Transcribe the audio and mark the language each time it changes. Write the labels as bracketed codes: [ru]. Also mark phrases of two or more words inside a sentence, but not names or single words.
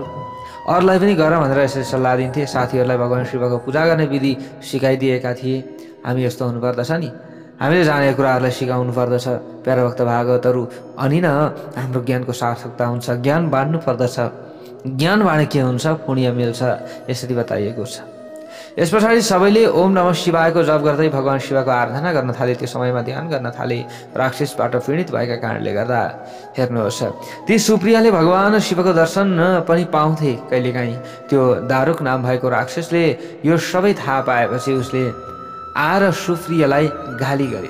[ne] अरूलाई पनि गर भनेर यसरी सल्लाह दिन्थे। साथीहरूलाई भगवान शिवको पूजा गर्ने विधि सिकाइदिएका थिए। हामी यस्तो हुनुपर्दछ नि, हामीले जानेका कुराहरूलाई सिकाउनु पर्दछ प्यारे भक्त भागवतहरू। अनि न हाम्रो ज्ञानको सार्थकता हुन्छ। ज्ञान बाँड्नु पर्दछ, ज्ञान बाँडे के हुन्छ, पुण्य मिल्छ, यसरी बताइएको छ। यस पछाडि सबैले [sa] ओम नमः [ne] शिवायको जप गर्दै भगवान शिवको आराधना गर्न थाले। त्यो समयमा ध्यान गर्न थाले। राक्षसबाट पीडित भएका कारणले गर्दा हेर्नुहोस्, ती सुप्रियाले भगवान शिवको दर्शन पनि पाउँथे कहिलेकाहीँ। त्यो दारुक नाम भएको राक्षसले यो सबै थाहा पाएपछि उसले आएर सुप्रियालाई गाली गर्यो।